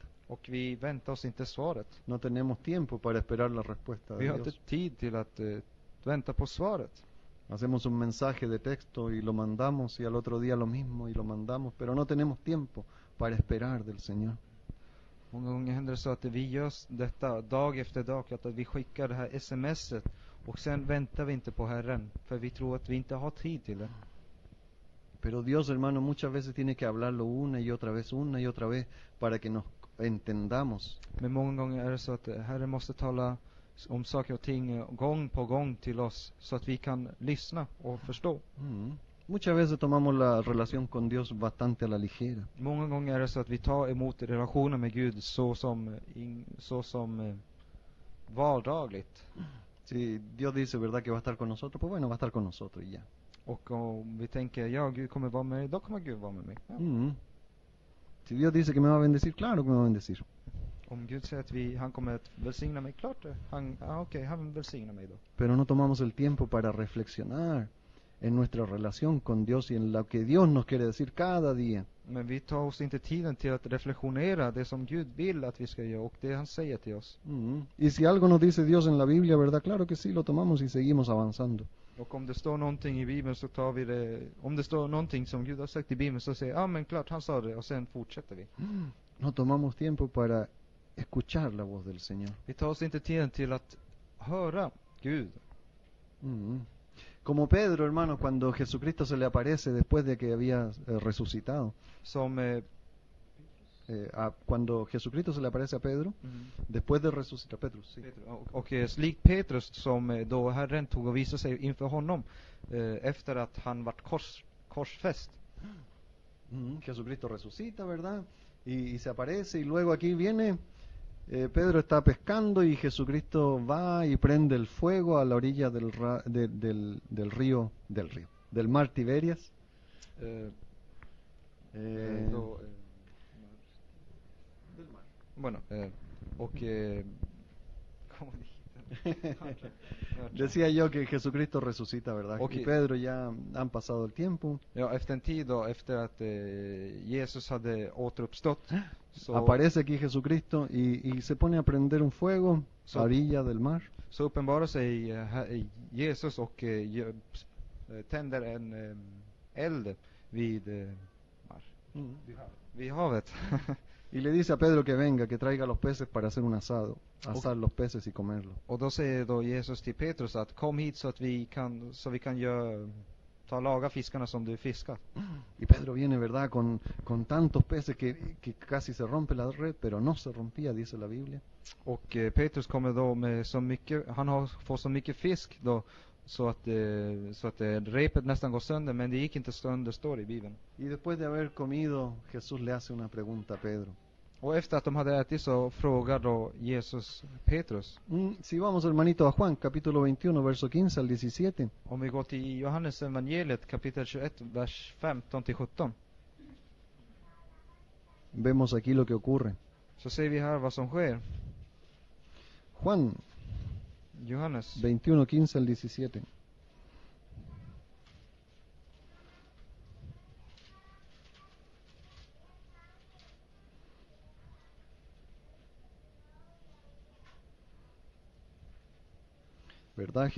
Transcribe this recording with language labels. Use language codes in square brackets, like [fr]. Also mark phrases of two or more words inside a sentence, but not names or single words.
[sv] Och vi väntar oss inte svaret. [es] No tenemos tiempo para esperar la respuesta [sv] Vi de har inte Dios. tid till att vänta på svaret. [es] Hacemos un mensaje de texto y lo mandamos, y al otro día lo mismo y lo mandamos, pero no tenemos tiempo para esperar del Señor. [sv] Många gånger händer det så att vi gör detta dag efter dag, att vi skickar det här smset, och sen väntar vi inte på Herren, för vi tror att vi inte har tid till det. [es] Pero Dios, hermano, muchas veces tiene que hablarlo una y otra vez, para que nos entendamos. [sv] Men många gånger är det så att Herren måste tala om saker och ting gång på gång till oss, så att vi kan lyssna och förstå. [es] Muchas veces tomamos la relación con Dios bastante a la ligera. [sv] Många gånger är det så att vi tar emot relationen med Gud så som vardagligt. [es] Si Dios dice, ¿verdad?, que va a estar con nosotros, pues bueno, va a estar con nosotros y ya. [sv] Och om vi tänker, ja, Gud kommer vara med mig, då kommer Gud vara med mig. Ja. [es] Si Dios dice que me va a bendecir, claro que me va a bendecir. [sv] Om Gud säger att han kommer att välsigna mig, klart det. Han välsignar mig då. [es] Pero no tomamos el tiempo para reflexionar en nuestra relación con Dios y en lo que Dios nos quiere decir cada día. [sv] Men vi tar oss inte tiden till att reflektionera det som Gud vill att vi ska göra och det han säger till oss. [es] Y si algo nos dice Dios en la Biblia, ¿verdad? Claro que sí, lo tomamos y seguimos avanzando. [sv] Och om det står någonting i Bibeln så tar vi det. Om det står någonting som Gud har sagt i Bibeln så säger men klart han sa det, och sen fortsätter vi. [es] No tomamos tiempo para escuchar la voz del Señor. [sv] Vi tar oss inte tiden till att höra Gud. [es] Como Pedro, hermano, cuando Jesucristo se le aparece después de que había resucitado. Cuando Jesucristo se le aparece a Pedro, después de resucitar Petrus, sí. [sv] Och slik Petrus som då Herren tog och visade sig inför honom efter att han vart korsfäst. [es] Jesucristo resucita, ¿verdad? Y se aparece, y luego aquí viene Pedro está pescando y Jesucristo va y prende el fuego a la orilla del mar Tiberias. Bueno, ¿cómo dijiste? Decía yo que Jesucristo resucita, ¿verdad? Y Pedro ya han pasado el tiempo. [sv] Ja, efter en tid då, efter att Jesus hade återuppstått, så [es] aparece aquí Jesucristo y se pone a prender un fuego a orilla del mar. [sv] Så uppenbarar sig Jesus och tänder en eld vid vid havet. [es] Y le dice a Pedro que venga, que traiga los peces para hacer un asado, asar los peces y comerlos. [sv] Och då säger då Jesus till Petrus att kom hit så att vi kan laga fiskarna som du fiskar. [es] Y Pedro viene, ¿verdad?, con tantos peces que casi se rompe la red, pero no se rompía, dice la Biblia. [sv] Och Petrus kommer då med så mycket, han har fått så mycket fisk då så att repet nästan går sönder, men det gick inte sönder, står i Bibeln. [es] Y después de haber comido, Jesús le hace una pregunta a Pedro. [sv] Och efter att de hade ätit så frågar då Jesus Petrus. [es] Si vamos, hermanito, a Juan, capítulo 21, verso 15 al 17. [sv] Om vi går till Johannes evangeliet kapitel 21, vers 15 till 17. [es] Vemos aquí lo que ocurre. [sv] Så ser vi här vad som sker. [es] Juan [sv] Johannes [es] 21, 15 al 17. ¿Verdad?